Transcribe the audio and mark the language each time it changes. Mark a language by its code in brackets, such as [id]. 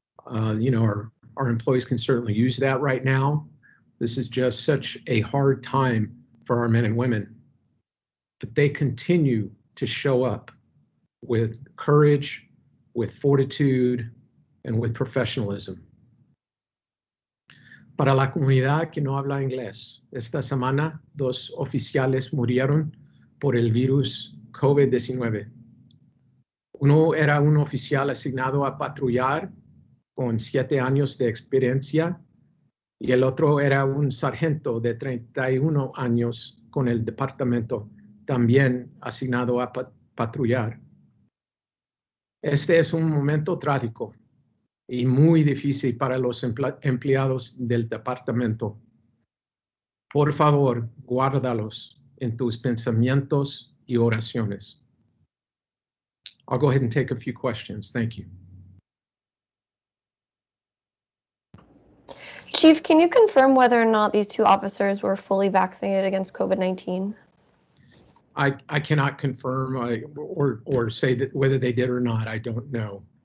[en] You know, our employees can certainly use that right now. This is just such a hard time for our men and women, but they continue to show up with courage, with fortitude, and with professionalism. [es] Para la comunidad que no habla inglés, esta semana 2 oficiales murieron por el virus COVID-19. Uno era un oficial asignado a patrullar con 7 años de experiencia y el otro era un sargento de 31 años con el departamento, también asignado a patrullar. Este es un momento trágico y muy difícil para los empleados del departamento. Por favor, guárdalos en tus pensamientos y oraciones. [en] I'll go ahead and take a few questions. Thank you. Chief, can you confirm whether or not these 2 officers were fully vaccinated against COVID-19? I cannot confirm or say that whether they did or not. I don't know.